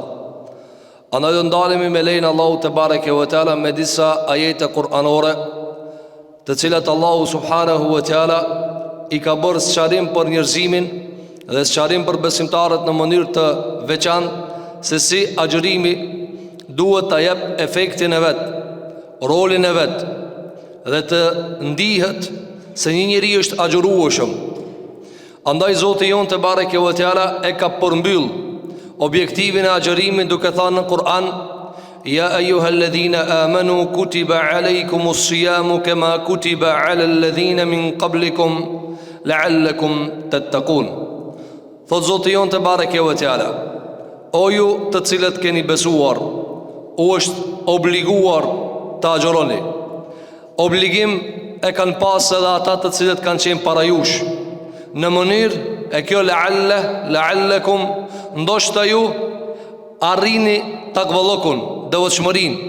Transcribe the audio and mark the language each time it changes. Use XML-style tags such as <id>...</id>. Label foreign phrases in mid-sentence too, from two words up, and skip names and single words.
<sq>Andaj do ndalemi me lejnë Allahu</sq> <ar>تبارك وتعالى</ar> <sq>me disa ajete kuranore, të cilat Allahu</sq> <ar>سبحانه وتعالى</ar> <sq>i ka bërë sqarim për njerëzimin dhe sqarim për besimtarët në mënyrë të veçantë se si agjërimi duhet të jep efektin e vet, rolin e vet, dhe të ndihet se një njeri është agjërueshëm. Andaj Zoti jon</sq> <ar>تبارك وتعالى</ar> <sq>e ka përmbyll objektivin e agjërimit duke thënë në Kur'an:</sq> <ar>يا أيها الذين آمنوا كتب عليكم الصيام كما كتب على الذين من قبلكم لعلكم تتقون.</ar> <sq>Thot Zoti jon</sq> <ar>تبارك وتعالى:</ar> <sq>o ju të cilët keni besuar, u është obliguar të agjëroni. Obligim e kanë pasë edhe ata të cilët kanë qenë para jush, në mënyrë e kjo la'allekum, ndoshta ju arrini takvallokun, devotshmërinë.</sq>